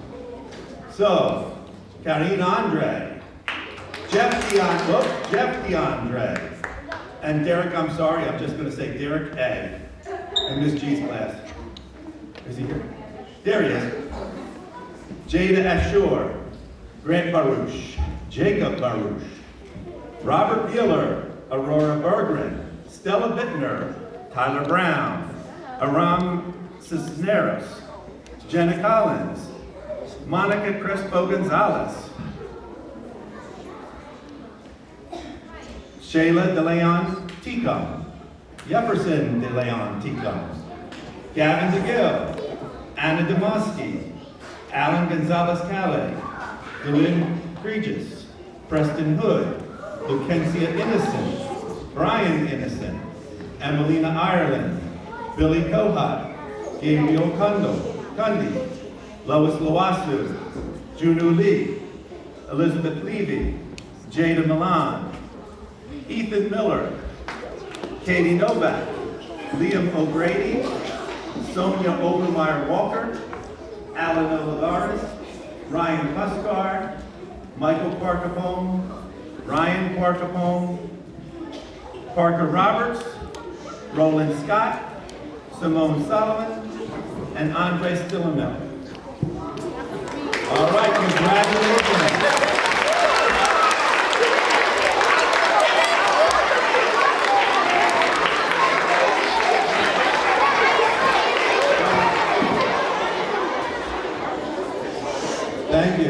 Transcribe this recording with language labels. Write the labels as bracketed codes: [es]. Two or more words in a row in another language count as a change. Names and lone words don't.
[en] So, Karine Andre, Jeff DeAndre, and Derek, I'm sorry, I'm just going to say Derek A. in Miss G's class. Is he here? There he is. Jada Ashur, Grant Baruch, Jacob Baruch, Robert Bueller, Aurora Bergren, Stella Bittner, Tyler Brown, Aram Cisneros, Jenna Collins, Monica Crespo Gonzalez, Shayla DeLeon Ticum, Jefferson DeLeon Ticum, Gavin DeGill, Anna Demoski, Alan Gonzalez Calais, Lynn Regis, Preston Hood, Lucencia Innocent, Brian Innocent, Emelina Ireland, Billy Kohat, Gabriel Kundi, Lois Lawasu, Junu Lee, Elizabeth Levy, Jada Milan, Ethan Miller, Katie Novak, Liam O'Grady, Sonia Obermeyer Walker, Alan Olivares, Ryan Puskar, Michael Parkapone, Ryan Parkapone, Parker Roberts, Roland Scott, Simone Solomon, and Andre Stillamel. All right, congratulations. Thank you.